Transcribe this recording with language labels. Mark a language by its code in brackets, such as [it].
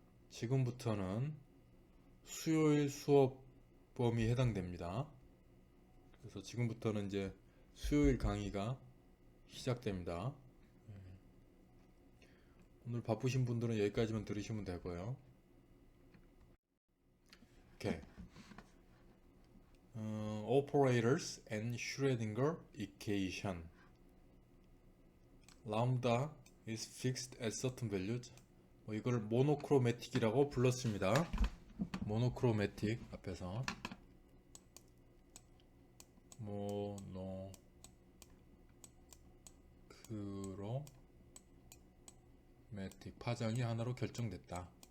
[ko] 지금부터는 수요일 수업 범위에 해당됩니다. 그래서 지금부터는 이제 수요일 강의가 시작됩니다. 오늘 바쁘신 분들은 여기까지만 들으시면 되고요. 오케이. [en] Operators and Schrödinger equation. Lambda is fixed at certain values. [ko] 이걸 모노크로매틱이라고 불렀습니다. 모노크로매틱 앞에서 모노크로매틱 파장이 하나로 결정됐다.